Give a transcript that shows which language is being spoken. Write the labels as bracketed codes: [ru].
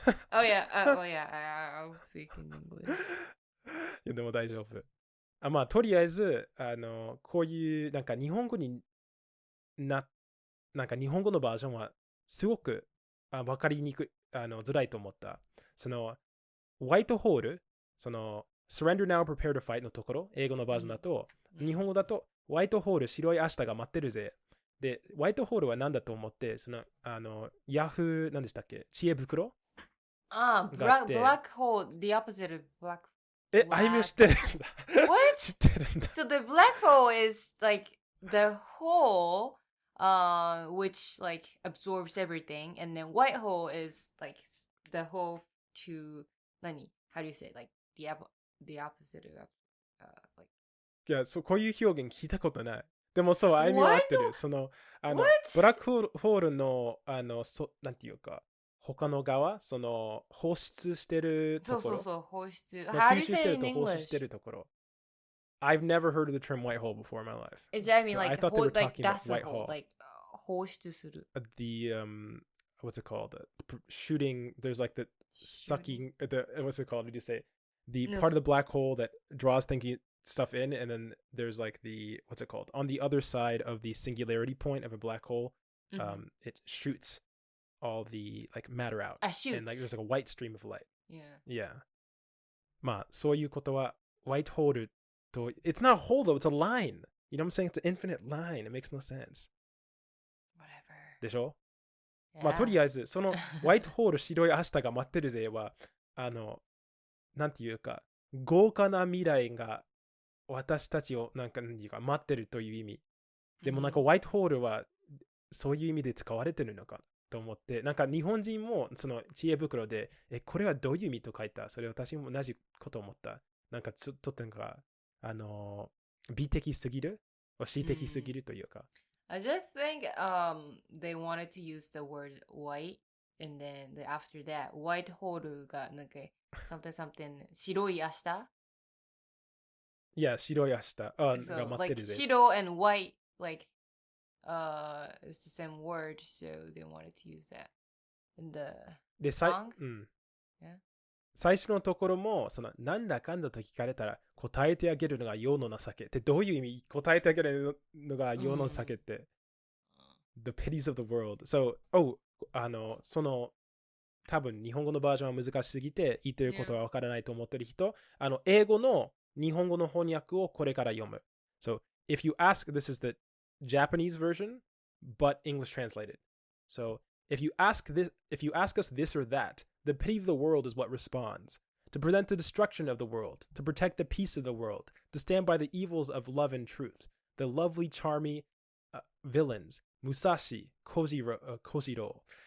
[en] Oh yeah, I was speaking English. [ja] いやでも大丈夫。まあとりあえずこういうなんか日本語になんか日本語のバージョンはすごく分かりにくいづらいと思った。そのホワイトホール、その [en] Surrender now, prepare to fight [ja] のところ、英語のバージョンだと、日本語だとホワイトホール白い明日が待ってるぜ。で、ホワイトホールは何だと思って、そのヤフー何でしたっけ、知恵袋 [en] black hole, the opposite of black. [ja] あゆみを知ってるんだ。 [en] What? [ja] 知ってるんだ。 [en] So the black hole is like the hole which like absorbs everything, and then white hole is like the hole to nani? How do you say like the opposite of like? [ja] いや、こういう表現聞いたことない。でもそう、あゆみは合ってる。そのブラックホールのなんていうか、他の側、その放出してるところ。そう放出。 [en] How do you say it in English? [ja] 放出してるところ。 [en] I've never heard of the term white hole before in my life. I mean so like I thought they were like talking about that's white hole, hole. [ja] like 放出する。 [en] The what's it called? Shooting. There's like the sucking. What's it called? Did you say the part of the black hole that draws thinking stuff in, and then there's like the what's it called? On the other side of the singularity point of a black hole, it shoots all the like matter out, and like there's like a white stream of light. Yeah. [ja] まあそういうことは [en] white hole と it's not a hole though, it's a line. You know what I'm saying? It's an infinite line. It makes no sense. Whatever. [ja] でしょ？まあとりあえずそのホワイトホール白い明日が待ってるぜはなんていうか豪華な未来が私たちをなんか待ってるという意味。でもなんかホワイトホールはそういう意味で使われてるのかと思って、なんか日本人もその知恵袋でこれはどういう意味と書いた。それ私も同じこと思った。なんかちょっとなんか美的すぎる、詩的すぎるというか。 [en] I just think they wanted to use the word white, and then after that white hole [ja] がなんか [en] something [ja] 白い明日。いや、白い明日が待ってるぜ。 [en] like 白 and white like it's the same word, so they wanted to use that in the song. [ja] 最初のところもそのなんだかんだと聞かれたら答えてあげるのが世の情けってどういう意味？答えてあげるのが世の情けって、 [en] The pities of the world. [ja] So, その多分日本語のバージョンは難しすぎて言ってることはわからないと思ってる人、英語の日本語の翻訳をこれから読む。 [en] So, if you ask, this is the Japanese version, but English translated. So, if you ask us this or that, the pity of the world is what responds. To prevent the destruction of the world, to protect the peace of the world, to stand by the evils of love and truth, the lovely, charming villains, Musashi, Kojiro.